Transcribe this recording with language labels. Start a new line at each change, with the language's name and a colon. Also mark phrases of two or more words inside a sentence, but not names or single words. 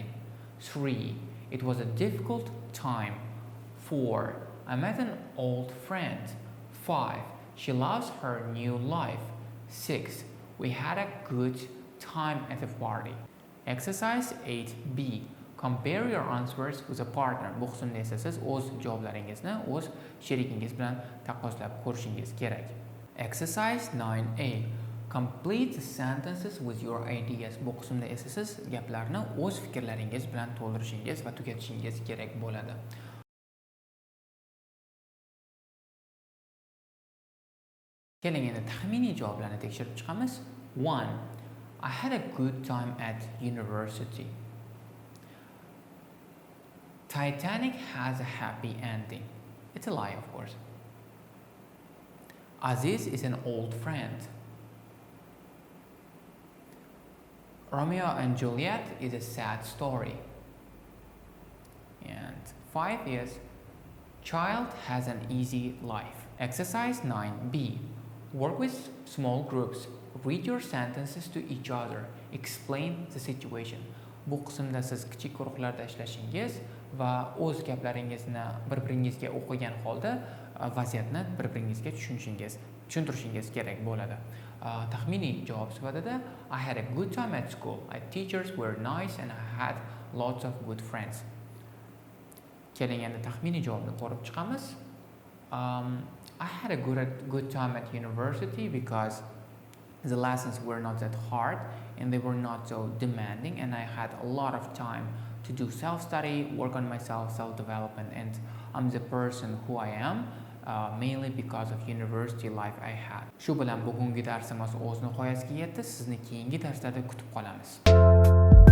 English: 3. It was a difficult time. 4. I met an old friend. 5. She loves her new life. 6. We had a good time at the party. Exercise 8B. Compare your answers with a partner.
Uzbek: Bu qismda esa siz o'z javoblaringizni o'z sherikingiz bilan taqqoslab ko'rishingiz kerak.
English: Exercise 9A. Complete the sentences with your ideas.
Uzbek: Bu qismda esa siz gaplarni o'z fikrlaringiz bilan to'ldirishingiz va tugatishingiz kerak bo'ladi. Keling endi taxminiy javoblarni tekshirib chiqamiz.
English: 1. I had a good time at university. Titanic has a happy ending. It's a lie, of course. Aziz is an old friend. Romeo and Juliet is a sad story. And 5 is child has an easy life. Exercise 9B. Work with small groups. Read your sentences to each other. Explain the situation.
Uzbek: Bu qismda siz kichik guruhlarda ishlashingiz va o'z gaplaringizni bir-biringizga o'qigan holda vaziyatni bir-biringizga tushuntirishingiz kerak bo'ladi. Taxminiy javob sifatida
English: I had a good time at school. My teachers were nice and I had lots of good friends.
Uzbek: Keling endi taxminiy javobni ko'rib chiqamiz.
English: I had a good time at university because the lessons were not that hard and they were not so demanding, and I had a lot of time to do self-study, work on myself, self-development, and I'm the person who I am mainly because of university life I had.
Uzbek: Shu bilan bugungi darsimiz o'z nihoyasiga yetdi. Sizni keyingi darslarda kutib qolamiz.